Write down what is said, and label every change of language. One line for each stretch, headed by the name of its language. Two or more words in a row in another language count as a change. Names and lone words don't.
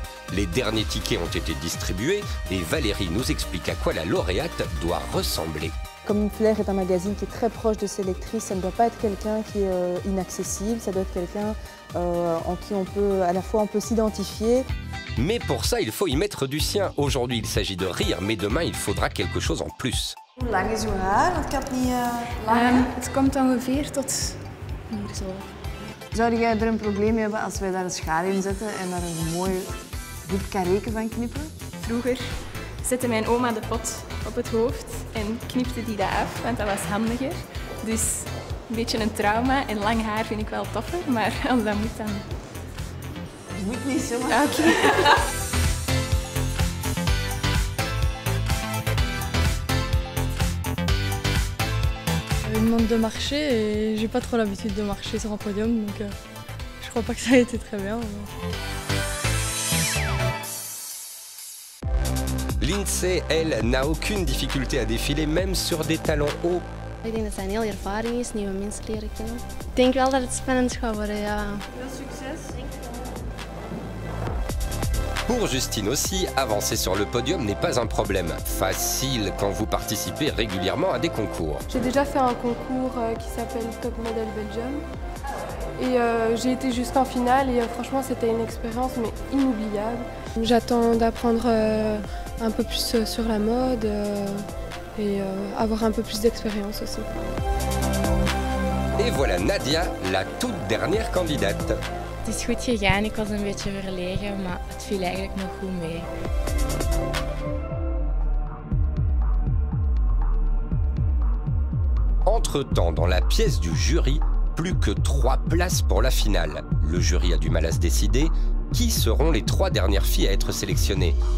French: Les derniers tickets ont été distribués et Valérie nous explique à quoi la lauréate doit ressembler. Comme Flair est un magazine qui est très proche de ses lectrices, ça ne doit pas être quelqu'un qui est inaccessible, ça doit être quelqu'un en qui on peut, à la fois on peut s'identifier. Mais pour ça, il faut y mettre du sien. Aujourd'hui, il s'agit de rire, mais demain, il faudra quelque chose en plus.
Dutch: Hoe lang is uw haar? Want ik had niet lang. Het komt ongeveer tot hier zo. Zou jij er een probleem mee hebben als wij daar een schaar in zetten en daar een mooi goed karreken van knippen? Vroeger zette mijn oma de pot op het hoofd en knipte die dat af, want dat was handiger. Dus een beetje een trauma en lang haar vind ik wel toffer, maar als dat moet dan... Het moet niet zo. Oké.
French: Ils demandent de marcher et j'ai pas trop l'habitude de marcher sur un podium, donc je crois pas que ça a été très bien. Lindsay, elle, n'a aucune difficulté à défiler, même sur des talons hauts.
Dutch: Ik denk dat het een hele ervaring is, nieuwe mensen leren kennen. Ik denk wel dat het spannend gaat worden, ja. Veel succes.
French: Pour Justine aussi, avancer sur le podium n'est pas un problème. Facile quand vous participez régulièrement à des concours. J'ai déjà fait un concours qui s'appelle Top Model Belgium. Et j'ai été jusqu'en finale et franchement c'était une expérience mais inoubliable. J'attends d'apprendre un peu plus sur la mode et avoir un peu plus d'expérience aussi. Et voilà Nadia, la toute dernière candidate.
Dutch: Het is goed gegaan, ik was een beetje verlegen, maar het viel eigenlijk nog goed mee.
French: Entre-temps, dans la pièce du jury, plus que 3 places pour la finale. Le jury a du mal à se décider. Qui seront les 3 dernières filles à être sélectionnées?